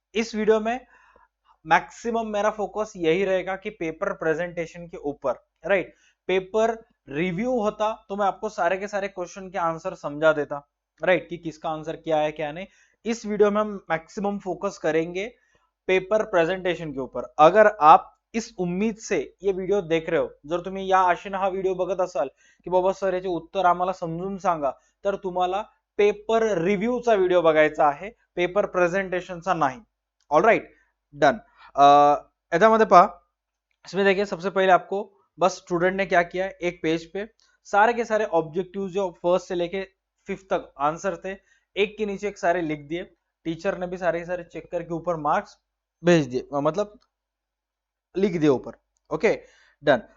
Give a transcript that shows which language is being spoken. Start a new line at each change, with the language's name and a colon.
Hindi: इस वीडियो में मैक्सिमम मेरा फोकस यही रहेगा कि पेपर प्रेजेंटेशन के ऊपर, राइट। पेपर रिव्यू होता तो मैं आपको सारे के सारे क्वेश्चन के आंसर समझा देता, राइट, कि किसका आंसर क्या है क्या नहीं। इस वीडियो में हम मैक्सिमम फोकस करेंगे पेपर प्रेझेंटेशन के ऊपर। अगर आप इस उम्मीद से ये व्हिडिओ देख रहे हो,
Marathi: जर तुम्ही या आशेने हा व्हिडिओ बघत असाल की बाबा सर याचे उत्तर आम्हाला समजून सांगा, तर तुम्हाला पेपर रिव्ह्यूचा व्हिडिओ बघायचा आहे, पेपर प्रेझेंटेशनचा नाही।
English: Alright, done.
Marathi: याच्यामध्ये पहा,
Hindi: इसमें देखिए सबसे पहले आपको बस स्टूडेंट ने क्या किया है, एक पेज पे सारे के सारे ऑब्जेक्टिव जो फर्स्ट से लेके 5th तक आंसर थे, एक के नीचे एक सारे लिख दिए। टीचर ने भी सारे के सारे चेक करके ऊपर मार्क्स भेज दिए, मतलब लिख दिए ऊपर। Okay, done.